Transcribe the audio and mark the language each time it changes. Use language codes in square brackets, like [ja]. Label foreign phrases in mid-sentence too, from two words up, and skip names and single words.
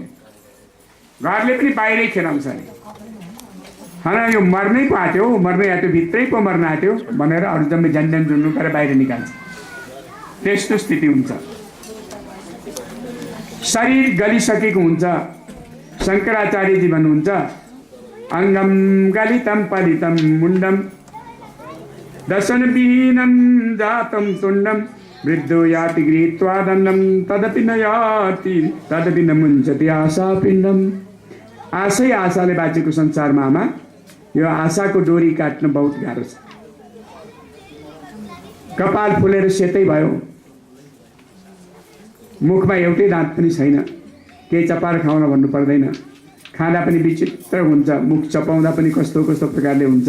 [ne] घरले पनि बाहिरै खेलाउँछ अरे, होइन यो मर्नै पो आँट्यो, मर्नै आँट्यो, भित्रै पो मर्न आँट्यो भनेर अरू जम्मै झन्झन झुन्नु गरेर बाहिर निकाल्छ। त्यस्तो स्थिति हुन्छ। शरीर गलिसकेको हुन्छ। शङ्कराचार्यजी भन्नुहुन्छ [sa] अङ्गम गलितम पलितम मुण्डम दशनविहीनं जातं तुण्डं वृद्धो याति गृहीत्वा दण्डं तदपि न याति तदपि न मुञ्चति आशापिण्डम। [ne] आशै आशाले बाँचेको संसारमा आमा यो आशाको डोरी काट्न बहुत गाह्रो छ। कपाल फुलेर सेतै भयो, मुखमा एउटै दाँत पनि छैन, केही चपार खाउन भन्नु पर्दैन, खाँदा पनि विचित्र हुन्छ, मुख चपाउँदा पनि कस्तो कस्तो प्रकारले हुन्छ।